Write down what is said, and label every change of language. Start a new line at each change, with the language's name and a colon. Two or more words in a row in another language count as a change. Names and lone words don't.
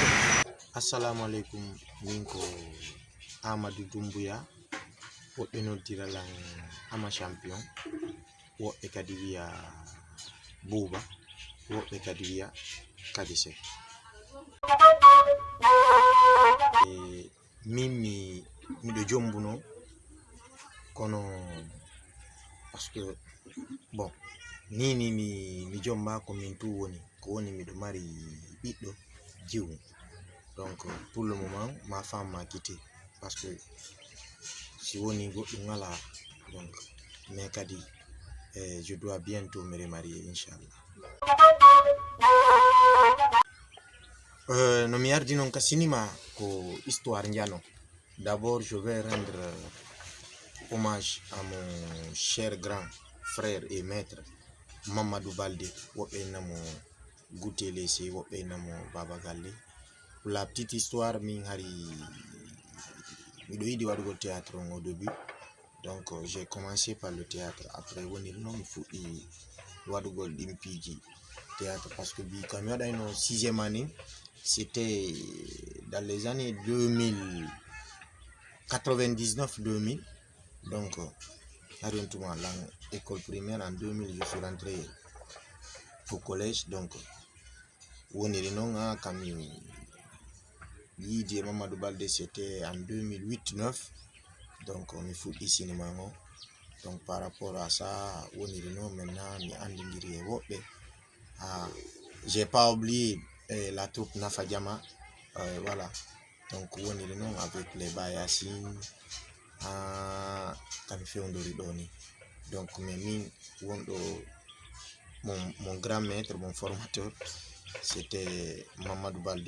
Arabic: السلام عليكم,
Fula: min ko Amadou Doumbouya, woɓɓe noddiralan Ama Champion, woɓɓe kadi wiya Bouba, woɓɓe kadi wiya Kadise. Min miɗo jombuno kono
French: parce que bon
Fula: ni mi jomba ko min tu woni ko woni miɗo mari ɓiɗɗo jiwu.
French: Donc pour le moment ma femme m'a quitté parce que si
Fula: woni goɗɗum ngala,
French: donc mais kadi je dois bientôt me remarier inchallah.
Fula: No mi yardi non ka cinéma ko histoire Ndiano.
French: D'abord je vais rendre hommage à mon cher grand frère et maître Mamadou Baldé,
Fula: woɓɓe namo
French: Goûté Lessé,
Fula: woɓɓe namo
French: Baba Galle. Pour la petite histoire,
Fula: min hari miɗo yiɗi waɗugo
French: théâtre au début, donc j'ai commencé par le théâtre. Après
Fula: woni non mi fuɗɗi waɗugol ɗimpiji
French: théâtre parce que
Fula: bi kam mi waɗayno
French: 6e année, c'était dans les années 99-2000. Donc arrêtons l'école primaire en 2000, je suis rentré au collège. Donc
Fula: woni non kam Yidi
French: Mamadou Baldé, c'était en 2008-9. Donc on est foot cinéma. Donc par rapport à ça, on est maintenant j'ai pas oublié la troupe Nafadiama. Voilà. Donc on est avec les Bayassine. Donc mon grand maître, mon formateur, c'était Mamadou Baldé.